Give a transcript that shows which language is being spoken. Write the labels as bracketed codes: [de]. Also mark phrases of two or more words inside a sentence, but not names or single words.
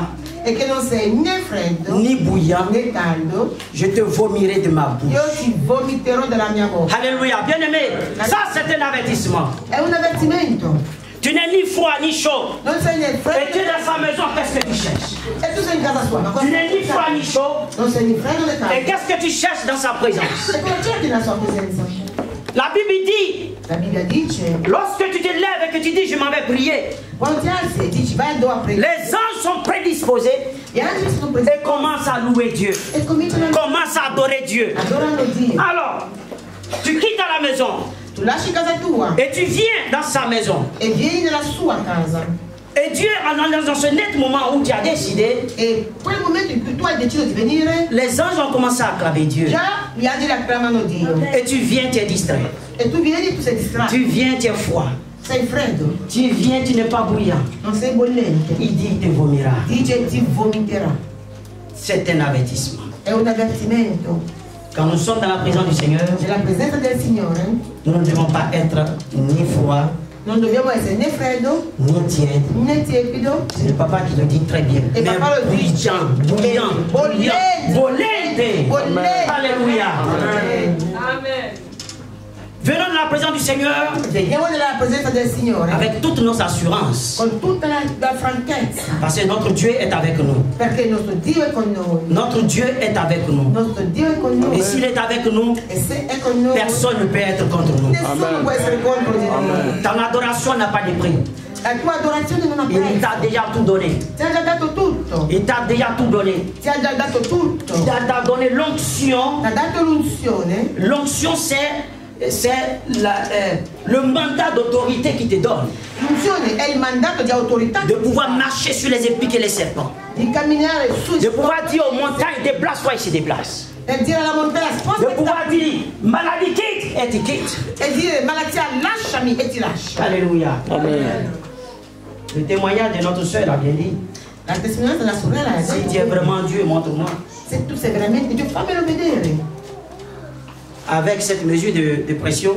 [it] e che non sei né freddo [fr] ni bouillant, [it] né caldo, [fr] je te vomirai de ma bouche. [it] io ti vomiterò dalla mia bocca. [fr] Alléluia. Bien-aimé, ça c'est un avertissement. [it] È un avvertimento. [fr] Tu n'es ni froid ni chaud. [it] Non sei né [fr] Et tu [it] freddo [fr] es dans sa maison, qu'est-ce que tu cherches? [it] e tu sei in casa sua. Ma cosa [fr] Tu n'es ni froid [it] fai? [fr] ni chaud. [it] Non sei né freddo né [fr] Et [it] caldo. [fr] qu'est-ce que tu cherches dans sa présence? [it] E cosa cerchi nella sua presenza? [fr] La Bible dit, [it] La Bibbia dice, [fr] lorsque tu te lèves et que tu dis je m'en vais prier, [it] quando ti alzi e dici vai a pregare, [fr] les anges sont prédisposés [it] gli angeli sono [fr] et [it] presenti [fr] commencent à louer Dieu, [it] e cominciano a [fr] commencent à adorer Dieu. [it] adorare Dio. [fr] Alors, tu quittes la maison [it] Tu lasci casa tua [fr] et tu viens dans sa maison. [it] e vieni nella sua casa. [fr] Et Dieu, dans ce net moment où tu as décidé, [it] E quel momento in cui tu hai deciso di venire, [fr] les anges ont commencé à acclamer Dieu. [it] già gli angeli acclamano Dio. [fr] Et tu viens, tu es distrait. [it] E tu vieni, tu sei distratto, [fr] Tu viens, tu es froid. [it] sei freddo, [fr] Tu viens, tu n'es pas bouillant. [it] non sei bollente. [fr] Il dit, il te vomira. [it] Dice ti vomiterà. [fr] C'est un avertissement. [it] È un avvertimento. [fr] Quand nous sommes dans la présence du Seigneur, [it] Nella presenza del Signore [fr] nous ne devons pas être ni froid, [it] non dobbiamo essere né freddo [fr] ni tiède. [it] né tiepido. [fr] C'est le papa qui le dit très bien. Et Mais papa le dit. bouillant. [it] Bollente. Alléluia. Amen. [fr] Venons dans la présence du du Seigneur [it] Veniamo nella presenza del Signore [fr] avec toutes nos assurances. [it] con tutta la franchezza, [fr] Parce que notre Dieu est avec nous. [it] perché il nostro Dio è con noi. [fr] Notre Dieu est avec nous. [it] Il nostro Dio è con noi. [fr] Et s'il est avec nous, [it] E se è con noi, [fr] personne ne peut être contre nous. [it] nessuno può essere contro di noi. [fr] Ton adoration n'a pas de prix. [it] La tua adorazione non ha [fr] Il [it] prezzo. [fr] t'a déjà tout donné. [it] Ti ha già dato tutto. [fr] Il t'a déjà tout donné. [it] Ti ha già dato tutto. [fr] Il t'a donné l'onction. [it] Ti ha dato l'unzione. [fr] L'onction, c'est le mandat d'autorité qui te donne. [it] L'unzione è il mandato di autorità [fr] De pouvoir marcher sur les épis et les serpents. [it] di camminare su [fr] De pouvoir dire aux montagnes, déplace-toi, il se déplace. [it] e dire alla montagna [fr] De [it] spostati [fr] pouvoir dire, maladie quitte, et tu quittes. [it] e dire malattia lasciami e ti lascia. Alléluia. Amen. [fr] Le témoignage de notre soeur l'a bien dit. [it] La testimonianza della sorella è [fr] Si tu es vraiment Dieu, montre-moi. [it] se tu sei veramente Dio fammelo vedere. [fr] Avec cette mesure de pression,